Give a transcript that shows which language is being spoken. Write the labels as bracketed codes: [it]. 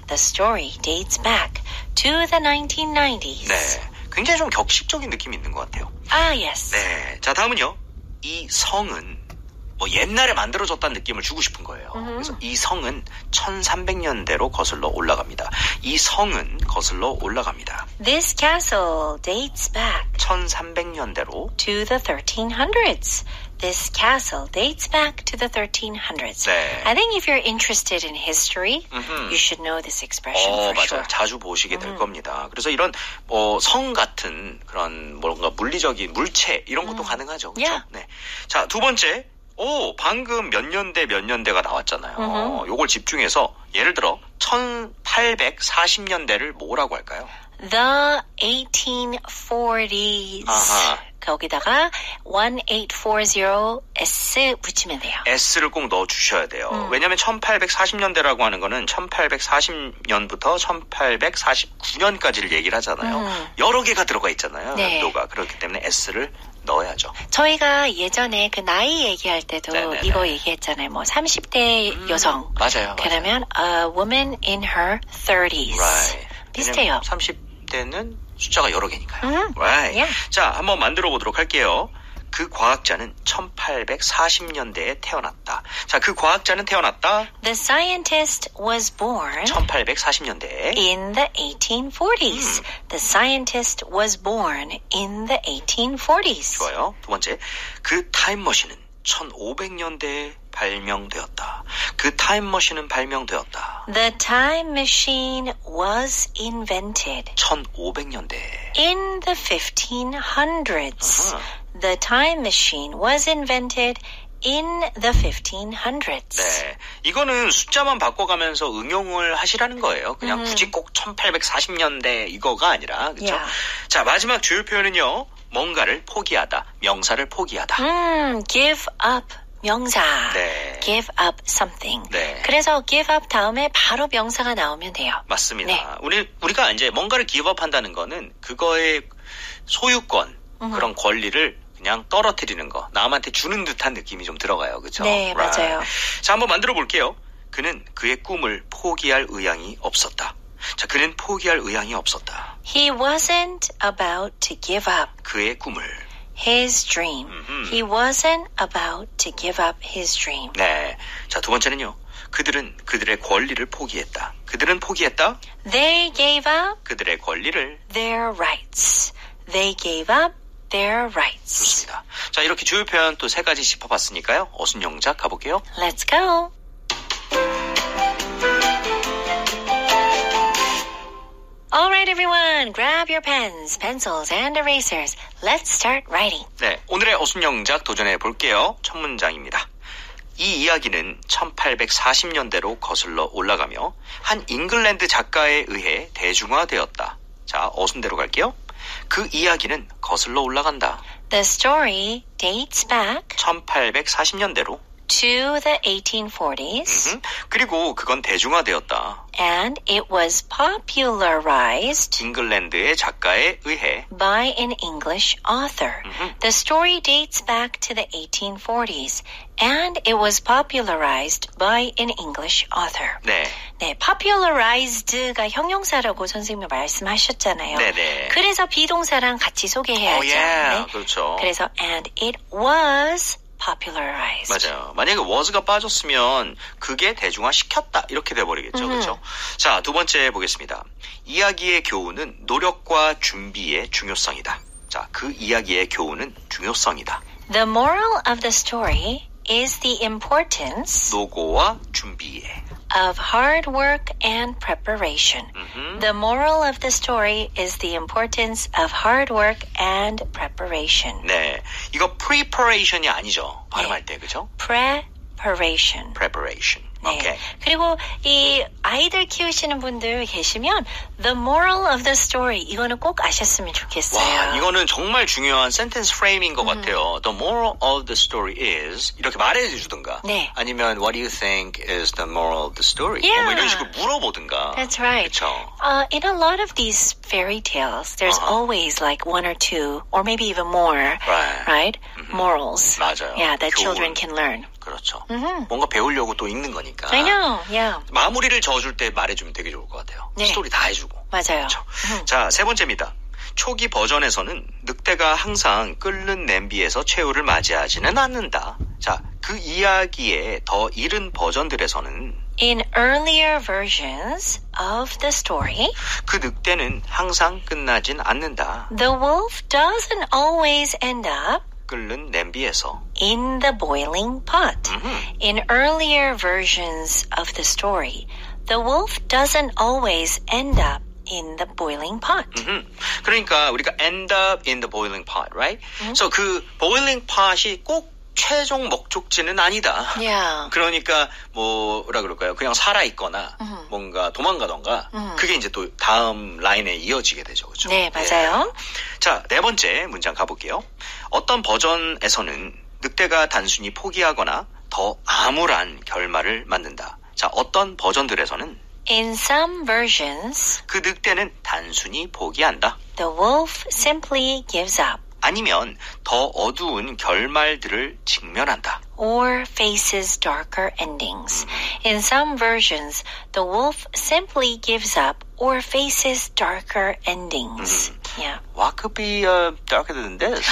[en] The story dates back to the 1990s. [ko] 네. 굉장히 좀 격식적인 느낌이 있는 것 같아요. [en] Yes. [ko] 네. 자, 다음은요. 이 성은 뭐 옛날에 만들어졌다는 느낌을 주고 싶은 거예요. 그래서 이 성은 1300년대로 거슬러 올라갑니다. 이 성은 거슬러 올라갑니다. [en] This castle dates back [ko] 1300년대로. [en] to the 1300s. This castle dates back to the 1300s. [ko] 네. [en] I think if you're interested in history, you should know this expression for [ko] 맞아요. [en] sure. [ko] 자주 보시게 될 겁니다. 그래서 이런 성 같은 그런 뭔가 물리적인 물체 이런 것도 가능하죠. 그렇죠? [en] Yeah. [ko] 네. 자, 두 번째. 방금 몇 년대가 나왔잖아요. 요걸 집중해서 예를 들어 1840년대를 뭐라고 할까요? [en] The 1840s. [ko] 아하. 거기다가 1840S 붙이면 돼요. S를 꼭 넣어 주셔야 돼요. 왜냐하면 1840년대라고 하는 거는 1840년부터 1849년까지를 얘기를 하잖아요. 여러 개가 들어가 있잖아요. 네. 연도가. 그렇기 때문에 S를 넣어야죠. 저희가 예전에 그 나이 얘기할 때도 네네네. 이거 얘기했잖아요. 뭐 30대 여성. 맞아요. 그러면 [en] a woman in her 30s. Right. [ko] 비슷해요. 30대는 숫자가 여러 개니까요. [en] Right. Yeah. [ko] 자, 한번 만들어 보도록 할게요. 그 과학자는 1840년대에 태어났다. 자, 그 과학자는 태어났다. [en] The scientist was born [ko] 1840년대에. [en] in the 1840s. The scientist was born in the 1840s. [ko] 좋아요. 두 번째. 그 타임머신은 1500년대에 발명되었다. 그 타임머신은 발명되었다. [en] The time machine was invented [ko] 1500년대. [en] in the 1500s. The time machine was invented in the 1500s. [ko] 네. 이거는 숫자만 바꿔가면서 응용을 하시라는 거예요. 그냥 굳이 꼭 1840년대 이거가 아니라. 그렇죠? [en] Yeah. [ko] 자, 마지막 주요 표현은요. 뭔가를 포기하다. 명사를 포기하다. [en] Give up. [ko] 명사. 네. [en] Give up something. [ko] 네. 그래서 give up 다음에 바로 명사가 나오면 돼요. 맞습니다. 네. 우리가 이제 뭔가를 기업한다는 거는 그거의 소유권, 그런 권리를 그냥 떨어뜨리는 거, 남한테 주는 듯한 느낌이 좀 들어가요. 그렇죠? 네, 맞아요. 자, 한번 만들어 볼게요. 그는 그의 꿈을 포기할 의향이 없었다. 자, 그는 포기할 의향이 없었다. [en] He wasn't about to give up [ko] 그의 꿈을. [en] his dream. He wasn't about to give up his dream. [ko] 네. 자, 두 번째는요. 그들은 그들의 권리를 포기했다. 그들은 포기했다. [en] They gave up [ko] 그들의 권리를. [en] their rights. They gave up their rights. [ko] 좋습니다. 자, 이렇게 주요 표현 또 3가지 짚어봤으니까요. 어순영작 가볼게요. [en] Let's go. All right, everyone. Grab your pens, pencils, and erasers. Let's start writing. [ko] 네, 오늘의 어순영작 도전해 볼게요. 첫 문장입니다. 이 이야기는 1840년대로 거슬러 올라가며 한 잉글랜드 작가에 의해 대중화되었다. 자, 어순대로 갈게요. 그 이야기는 거슬러 올라간다. [en] The story dates back [ko] 1840년대로. [en] to the 1840s. [ko] 그리고 그건 대중화되었다. [en] And it was popularized [ko] 잉글랜드의 작가에 의해. [en] by an English author. The story dates back to the 1840s. And it was popularized by an English author. [ko] 네. 네, popularized가 형용사라고 선생님이 말씀하셨잖아요. 네네. 그래서 비동사랑 같이 소개해야죠. 네. 그렇죠. 그래서 [en] and it was popularized. [ko] 맞아요. 만약에 was가 빠졌으면 그게 대중화시켰다 이렇게 돼버리겠죠. 그렇죠? 자, 두 번째 보겠습니다. 이야기의 교훈은 노력과 준비의 중요성이다. 자, 그 이야기의 교훈은 중요성이다. [en] The moral of the story is the importance [ko] 노고와 준비에. [en] of hard work and preparation. The moral of the story is the importance of hard work and preparation. [ko] 네, 이거 preparation이 아니죠. 발음할 때, 그죠? [en] Preparation. preparation. [ko] 네. 오케이. 그리고 이 아이들 키우시는 분들 계시면 the moral of the story 이거는 꼭 아셨으면 좋겠어요. 와, 이거는 정말 중요한 센텐스 프레임인 것 같아요. [en] The moral of the story is [ko] 이렇게 말해주든가. 네. [en] 아니면 what do you think is the moral of the story? Yeah. [ko] 뭐 이런 식으로 물어보든가. [en] That's right. [ko] 그렇죠. [en] In a lot of these fairy tales, there's always like one or two, or maybe even more, right? Morals. [ko] 맞아요. [en] Yeah, that [ko] 교훈. [en] children can learn. [ko] 그렇죠. 뭔가 배우려고 또 읽는 거니까. [en] I know, yeah. [ko] 마무리를 저어줄 때 말해주면 되게 좋을 것 같아요. 네. 스토리 다 해주고. 맞아요. 그렇죠. 자, 세 번째입니다. 초기 버전에서는 늑대가 항상 끓는 냄비에서 최후를 맞이하지는 않는다. 자, 그 이야기의 더 이른 버전들에서는 [en] In earlier versions of the story, [ko] 그 늑대는 항상 끝나진 않는다. [en] the wolf doesn't always end up [ko] 끓는 냄비에서. [en] in the boiling pot. In earlier versions of the story, the wolf doesn't always end up in the boiling pot. [ko] 그러니까 우리가 [en] end up in the boiling pot, right? [ko] 그래서 그 boiling pot이 꼭 최종 목적지는 아니다. [en] Yeah. [ko] 그러니까 뭐라 그럴까요? 그냥 살아있거나 뭔가 도망가던가 그게 이제 또 다음 라인에 이어지게 되죠. 그렇죠? 네, 맞아요. 자, 네 번째 문장 가볼게요. 어떤 버전에서는 늑대가 단순히 포기하거나 더 암울한 결말을 맞는다. 자, 어떤 버전들에서는 [en] In some versions, [ko] 그 늑대는 단순히 포기한다. [en] the wolf simply gives up [ko] 아니면 더 어두운 결말들을 직면한다. [en] or faces darker endings. In some versions, the wolf simply gives up or faces darker endings. Yeah. What could be darker than this?